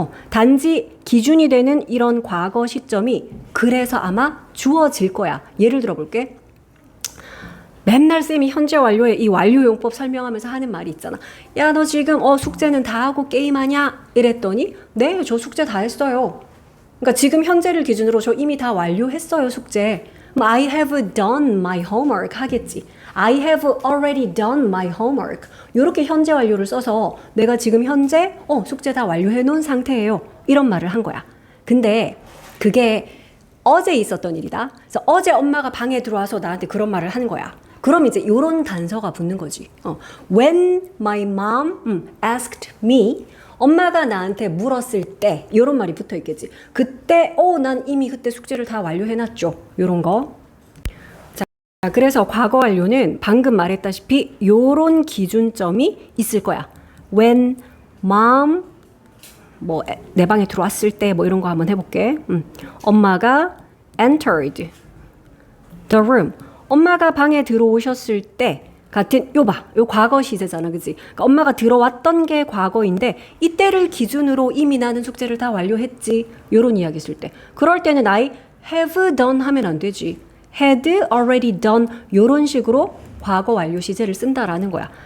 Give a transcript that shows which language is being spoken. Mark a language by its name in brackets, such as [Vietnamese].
[Korean] 단지 기준이 되는 이런 과거 시점이 그래서 아마 주어질 거야. 예를 들어 볼게. 맨날 쌤이 현재 완료에 이 완료용법 설명하면서 하는 말이 있잖아. 야, 너 지금 숙제는 다 하고 게임하냐? 이랬더니 네, 저 숙제 다 했어요. 그러니까 지금 현재를 기준으로 저 이미 다 완료했어요, 숙제. [English] I have done my homework [Korean] 하겠지. [English] I have already done my homework. [Korean] 이렇게 현재 완료를 써서 내가 지금 현재 숙제 다 완료해 놓은 상태예요. 이런 말을 한 거야. 근데 그게 어제 있었던 일이다. 그래서 어제 엄마가 방에 들어와서 나한테 그런 말을 한 거야. 그럼 이제 요런 단서가 붙는 거지. [English] When my mom asked me, [Korean] 엄마가 나한테 물었을 때 요런 말이 붙어 있겠지. 그때 난 이미 그때 숙제를 다 완료해놨죠. 요런 거. 자, 그래서 과거 완료는 방금 말했다시피 요런 기준점이 있을 거야. [English] When mom [Korean] 뭐 내 방에 들어왔을 때 뭐 이런 거 한번 해볼게. 엄마가 [English] entered the room. [Korean] 엄마가 방에 들어오셨을 때 같은 요 과거 시제잖아, 그치? 그러니까 엄마가 들어왔던 게 과거인데 이때를 기준으로 이미 나는 숙제를 다 완료했지. 요런 이야기 쓸 때. 그럴 때는 [English] I have done [Korean] 하면 안 되지. [English] had already done [Korean] 요런 식으로 과거 완료 시제를 쓴다라는 거야.